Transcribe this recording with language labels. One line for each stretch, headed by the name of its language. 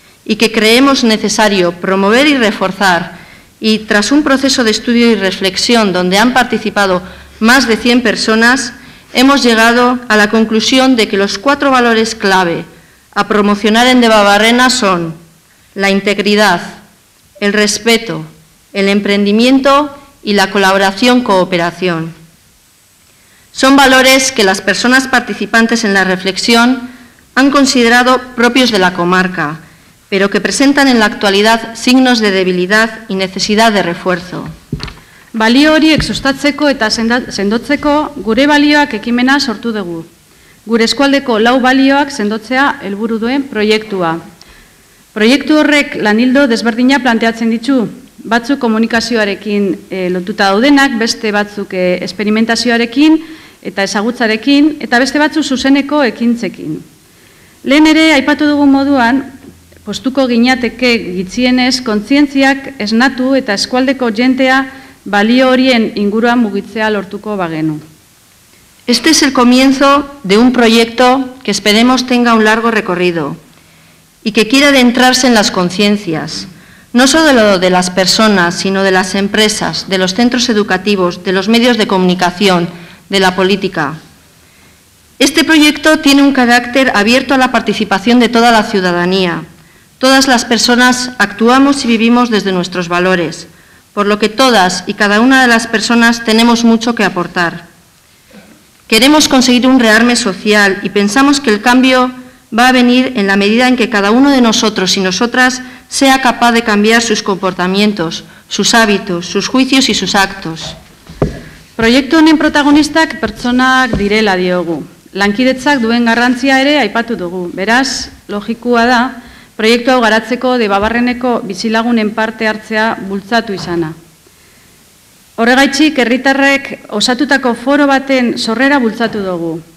Spanish: y que creemos necesario promover y reforzar, y tras un proceso de estudio y reflexión donde han participado más de 100 personas, hemos llegado a la conclusión de que los 4 valores clave a promocionar en Debabarrena son la integridad, el respeto, el emprendimiento y la colaboración-cooperación. Son valores que las personas participantes en la reflexión han considerado propios de la comarca, pero que presentan en la actualidad signos de debilidad y necesidad de refuerzo.
Basque: Balio horiek sustatzeko eta sendotzeko gure balioak ekimena sortu dugu. Gure eskualdeko 4 balioak sendotzea helburu duen proiektua. Proiektu horrek lanildo desberdina planteatzen ditu, batzuk komunikazioarekin lotuta daudenak, beste batzuk esperimentazioarekin eta ezagutzarekin, eta beste batzuk zuzeneko ekintzekin. Lehen ere, aipatu dugun moduan, postuko ginateke gitzienez, kontzientziak esnatu eta eskualdeko jentea balio horien inguruan mugitzea lortuko bagenu.
Spanish: Este es el comienzo de un proyecto que esperemos tenga un largo recorrido y que quiera adentrarse en las conciencias, no solo de las personas, sino de las empresas, de los centros educativos, de los medios de comunicación, de la política. Este proyecto tiene un carácter abierto a la participación de toda la ciudadanía. Todas las personas actuamos y vivimos desde nuestros valores, por lo que todas y cada una de las personas tenemos mucho que aportar. Queremos conseguir un rearme social y pensamos que el cambio va a venir en la medida en que cada uno de nosotros y nosotras sea capaz de cambiar sus comportamientos, sus hábitos, sus juicios y sus actos.
Basque: Proiektu honen protagonistak pertsonak direla diogu. Lankidetzak duen garrantzia ere aipatu dugu. Beraz, logikoa da, proiektu hau garatzeko Debabarreneko bizilagunen parte hartzea bultzatu izana. Horregaitzik, herritarrek osatutako foro baten sorrera bultzatu dugu.